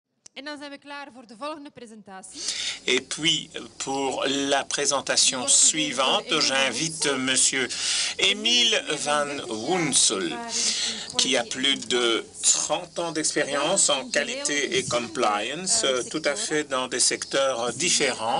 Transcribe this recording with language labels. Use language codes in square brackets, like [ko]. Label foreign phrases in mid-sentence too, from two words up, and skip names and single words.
[nl] En dan zijn we klaar voor de volgende presentatie. [fr] Et puis, pour la présentation suivante, j'invite Monsieur Emile Van Woensel, qui a plus de 30 ans d'expérience en qualité et compliance, tout à fait dans des secteurs différents.